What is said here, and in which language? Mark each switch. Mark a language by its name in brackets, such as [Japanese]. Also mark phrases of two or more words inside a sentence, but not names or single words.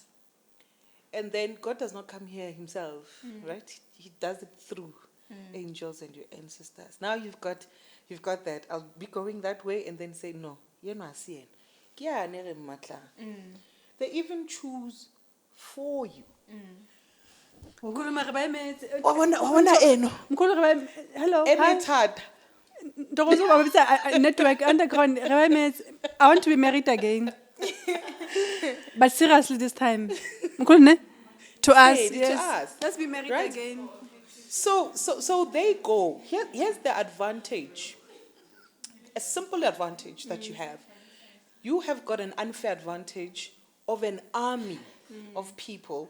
[English] And then God does not come here himself, right? He does it through angels and your ancestors. Now you've got that. I'll be going that way and then say, no, you're not seeing. They even choose for you. [Southern Sotho] Mkhulu, mara ba emetse. [English] Hello. Mkhulu, hello. Hi. [Southern Sotho] Ntokozo ba bitsa [English] network underground. [Southern Sotho] Re ba emetse. [English] I want to be married again. But seriously this time. Mkhulu ne? To us, Hey, yes. to us. Let's be married Right? again. So they go. Here's the advantage. A simple advantage that you have. You have got an unfair advantage of an army of people